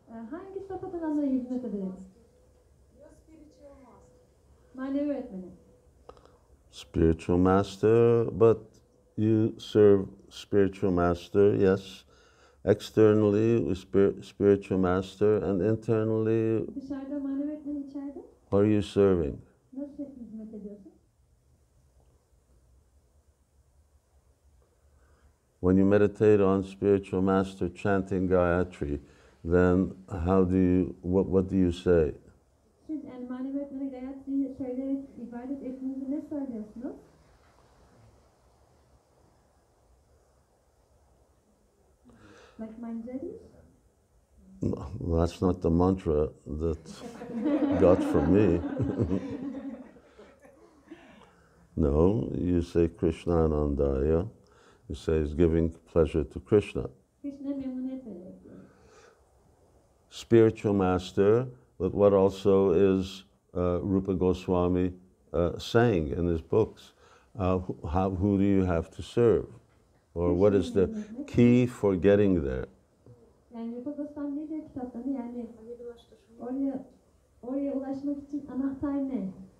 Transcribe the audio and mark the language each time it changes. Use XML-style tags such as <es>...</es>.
<tr>Hangi saf adananlara hizmet ederek? Manevi öğretmeni.</tr> <en>Spiritual master, but you serve spiritual master, yes. Externally, spiritual master, and internally,</en> <tr>Dışarıda manevi öğretmeni, içeride.</tr> <en>what are you serving?</en> <tr>Nasıl hizmet ediyorsun?</tr> <en>When you meditate on spiritual master chanting Gayatri, then what do you say?</en> <tr>Siz yani manevi öğretmeni Gayatri'yi söyleyerek ibadet ettiğinizde ne söylüyorsunuz?</tr> <en>Like Manjari? No, that's not the mantra that got from me. No, you say Krishna Anandaya. You say it's giving pleasure to Krishna.</en> <tr>Krishna memnuniyet vererek.</tr> <en>Spiritual master, but what also is Rupa Goswami saying in his books, who do you have to serve? Or what is the key for getting there?</en> <tr>Yani Rupa Goswami ne diyor kitaplarında? Yani oraya ulaşmak için anahtar ne?</tr>